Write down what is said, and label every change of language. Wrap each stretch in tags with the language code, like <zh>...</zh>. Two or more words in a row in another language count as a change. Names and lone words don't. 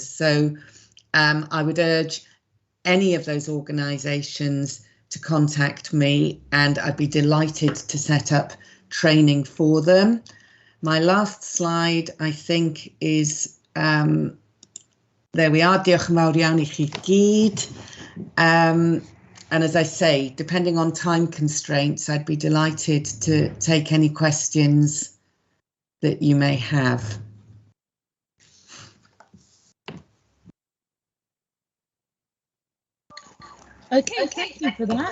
<en>So I would urge any of those organisations to contact me, and I'd be delighted to set up training for them. My last slide, I think, is, there we are,</en> <cy>diolch yn fawr iawn I chi gyd.</cy> <en>And as I say, depending on time constraints, I'd be delighted to take any questions that you may have. Okay, thank you for that.</en>